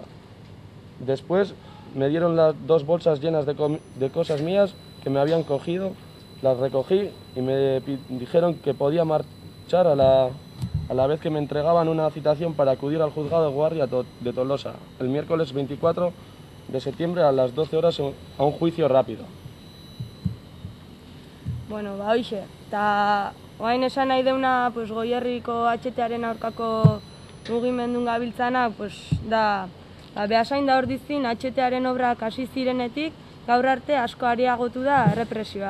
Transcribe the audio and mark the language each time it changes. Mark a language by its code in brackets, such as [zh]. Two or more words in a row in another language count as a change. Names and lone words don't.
[es] Después me dieron las dos bolsas llenas de cosas mías que me habían cogido, las recogí y me dijeron que podía marchar a la vez que me entregaban una citación para acudir al juzgado de guardia de Tolosa el miércoles 24 de septiembre a las 12 horas a un juicio rápido. [eu] Bueno, hoxe, eta oain esan nahi deuna Goierriko HT-aren aurkako mugimendun gabiltzana, da Beasain da Ordizin HT-aren obrak hasi zirenetik gaur arte asko areagotu da errepresioa.